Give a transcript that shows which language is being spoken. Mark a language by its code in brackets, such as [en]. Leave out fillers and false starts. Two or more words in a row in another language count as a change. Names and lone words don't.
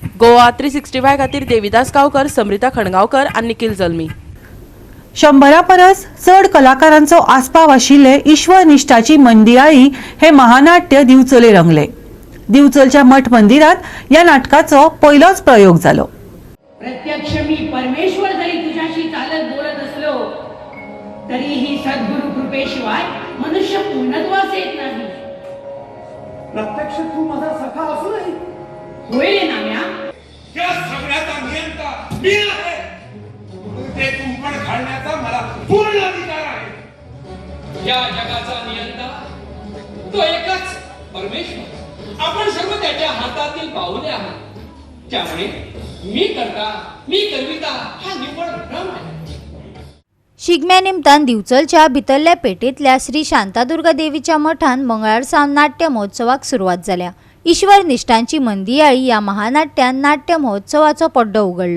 [kok] गोवा 365 खातीर देविदास गांवकर, समृता खणगांवकर आनी निखिल जल्मी. 100 परस चड कलाकारांचो आस्पाव आशिल्ले ईश्वर निश्ठाची मंदियाळी हे महानाट्य दिवचले रंगले. दिवचलच्या मठ मंदिरात या नाटकाचो पहिलोच प्रयोग जालो. [mr] प्रत्यक्ष मी परमेश्वर जरी तुझ्याशी चालत बोलत असलो तरीही सद्गुरु कृपेशिवाय मनुष्य पूर्णत्वास येत नाही. प्रत्यक्ष तू माझा सखा असू नाही. होईल नाम्या. या सगळ्याचा नियंता मी आहे. ते कुंपण घालण्याचा मला पूर्ण अधिकार आहे. या जगाचा नियंता तो एकच परमेश्वर. आपण सर्व त्याच्या हातातील पाऊले आहात. त्यामुळे मी करता, मी करविता हा निव्वळ भ्रम आहे. [kok] शिगम्या निमतान दिवचलच्या भितरल्या पेटेंतल्या श्री शांतादुर्गा देवीच्या मठान मंगळार सावन नाट्य महोत्सवाक सुरवात जाल्या. ईश्वर निश्ठांची मंदियाळी या महानाट्यान नाट्य महोत्सवाचो पड्डो उगडलो.